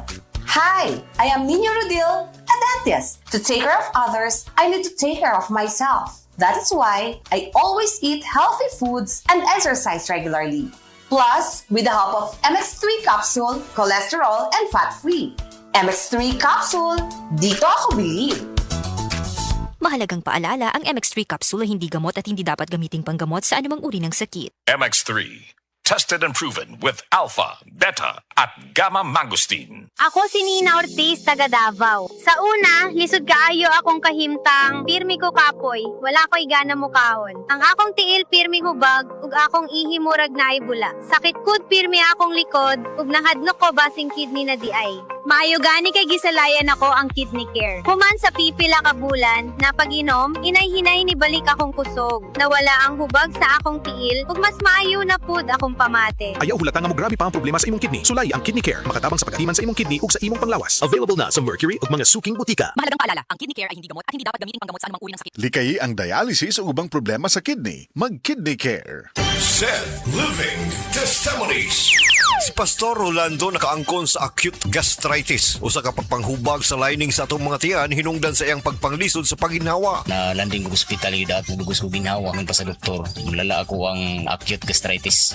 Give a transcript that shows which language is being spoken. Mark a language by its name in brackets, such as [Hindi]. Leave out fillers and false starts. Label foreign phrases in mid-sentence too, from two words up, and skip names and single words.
[English] Hi, I am Nino Rodil, a dentist. To take care of others, I need to take care of myself. That is why I always eat healthy foods and exercise regularly. Plus, with the help of MX3 capsule, cholesterol and fat-free. [Filipino] MX3 capsule, dito ako believe. Mahalagang paalala, ang MX3 capsule ay hindi gamot at hindi dapat gamiting panggamot sa anumang uri ng sakit. [English] MX3, tested and proven with alpha, beta, at gamma mangosteen. [Cebuano] Ako si Nina Ortiz, taga Davao. Sa una, lisod kaayo akong kahimtang, pirmi ko kapoy, wala ko'y gana mukaon. Ang akong tiil pirmi hubag, ug akong ihimurag na ibula. Sakit kud pirmi akong likod, ug nahadnok ko basing kidney na di ay. Maayo gani kay gisalayan ako ang kidney care. Human sa pipila ka bulan, na pag-inom, inay-hinay ni balik akong kusog. Nawala ang hubag sa akong tiil, ug mas maayo na pud akong pamate. Ayaw hulata nga mo grabe pa ang problema sa imong kidney. Sulay ang Kidney Care, makatabang sa pagatiman sa imong kidney ug sa imong panglawas. Available na sa Mercury ug mga suking butika. [Filipino] Mahalagang paalala, ang kidney care ay hindi gamot at hindi dapat gamitin panggamot sa anumang uri ng sakit. [Cebuano] Likayi ang dialysis o ubang problema sa kidney. Mag-Kidney Care. [English] Said Living Testimonies. [Cebuano] Si Pastor Rolando nakaangkon sa [English] acute gastritis. [Cebuano] Usa ka pagpanghubag sa lining sa atong mga tiyan hinungdan sa iyang pagpanglisod sa pagginhawa. Na landing ko hospital yun at nagugos ko ginhawa ng pa sa doktor. Mulala ako ang [English] acute gastritis.